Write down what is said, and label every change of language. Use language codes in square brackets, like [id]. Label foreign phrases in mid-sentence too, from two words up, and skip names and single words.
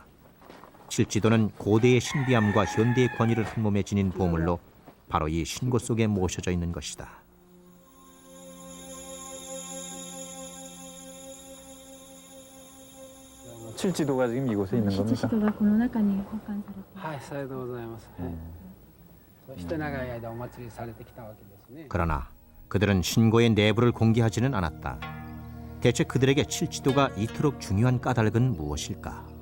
[ko] 칠지도는 고대의 신비함과 현대의 권위를 한 몸에 지닌 보물로 바로 이 신고 속에 모셔져 있는 것이다. 칠지도가 지금 이곳에 있는 겁니까? [ja] 七子がこの中に保管されています。はい、さようでございます。そして長い間お祭りされてきたわけですね。 [ko] 그러나 그들은 신고의 내부를 공개하지는 않았다. 대체 그들에게 칠지도가 이토록 중요한 까닭은 무엇일까?